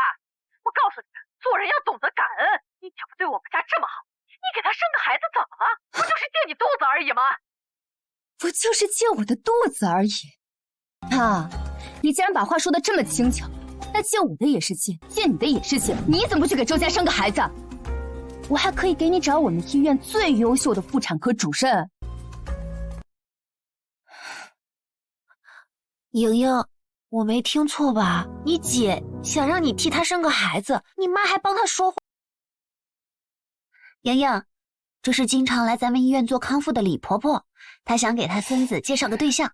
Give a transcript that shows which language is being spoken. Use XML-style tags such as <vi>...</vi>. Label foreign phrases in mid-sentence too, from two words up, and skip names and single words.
<zh>我告訴你，做人要懂得感恩。你姐夫對我們家這麼好，你給他生個孩子怎麼了？不就是借你肚子而已嗎？不就是借我的肚子而已。啊，你既然把話說得這麼輕巧，那借我的也是借，借你的也是借，你怎麼不去給周家生個孩子？我還可以給你找我們醫院最優秀的婦產科主任。瑩瑩，我沒聽錯吧？你姐想讓你替她生個孩子，你媽還幫她說話。瑩瑩，這是經常來咱們醫院做康復的李婆婆，她想給她孫子介紹個對象。</zh>